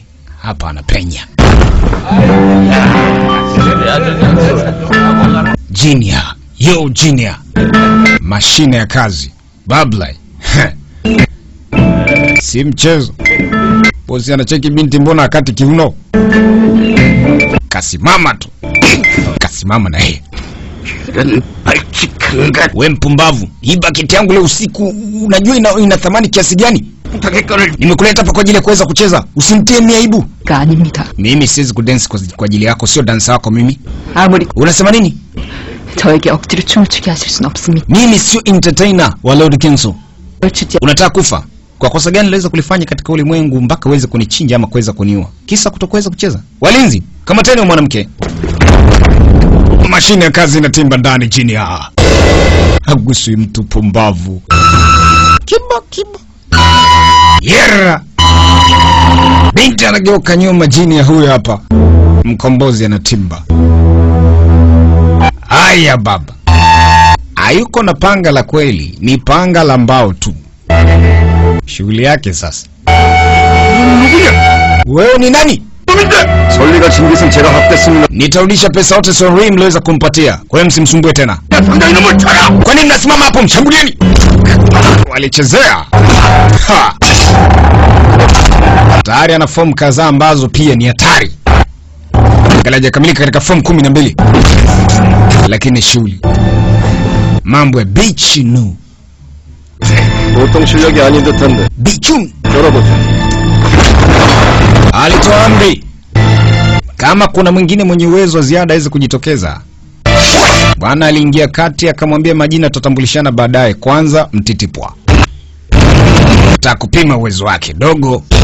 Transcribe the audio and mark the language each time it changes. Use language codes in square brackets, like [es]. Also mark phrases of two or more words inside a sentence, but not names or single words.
[sw] Hapa anapenya. Jinia, yo Jinia. Mashine ya kazi. Bablai. Si mchezo. Bosi anacheki binti, mbona akati kiuno? Kasimama tu. Kasimama na yeye. [ko] 이런 발칙한 것. [sw] We mpumbavu, hii baketi yangu leo usiku unajua ina thamani kiasi gani? Nimekuleta hapa kwa ajili ya kuweza kucheza. Usimtie mimi aibu. [ko] 아닙니다. [sw] Mimi siwezi kudance kwa ajili yako, sio dansa yako mimi. [ko] 아무리 [sw] Unasema nini? [ko] 저에게 억지로 춤을 추게 하실 순 없습니다. [sw] Mimi sio entertainer wa Lord Kenzo. [ko] 추지 [sw] Unataka kufa? Kwa kosa gani naweza kulifanya katika ulimwengu mpaka uweze kunichinja ama kuweza kuniua? Kisa kutokuweza kucheza? Walinzi, kama tena mwanamke. Mashine ya kazi inatimba ndani chini ya. Haguswi mtu pumbavu. Kibo. Yera. Binti anageuka nyuma jini ya huyo hapa. Mkombozi anatimba. Haya baba. Hayuko na panga la kweli, ni panga la mbao tu. Shughuli yake sasa. Wewe ni nani? [ko] 설리가 진 것은 제가 갚겠습니다. [sw] Nitarudisha pesa yote Sori mliweza kumpatia. Kwa hiyo msimsumbue tena. [ko] 당장 이놈을 쳐라. [sw] Kwa nini mnasimama hapo? Mshambulieni. Walichezea. Ha. Tayari ana fomu kadhaa ambazo pia ni hatari. Angalia kamilika katika fomu 12. Lakini shughuli. mambo ya bichi nu. [ko] 보통 실력이 아닌 듯한데. [sw] Bichun. [ko] 열어보자. [sw] Alitoa amri kama kuna mwingine mwenye uwezo wa ziada aweze kujitokeza. Bwana aliingia kati akamwambia majina tutambulishana baadaye, kwanza Mtitipwa. Atakupima uwezo wake dogo.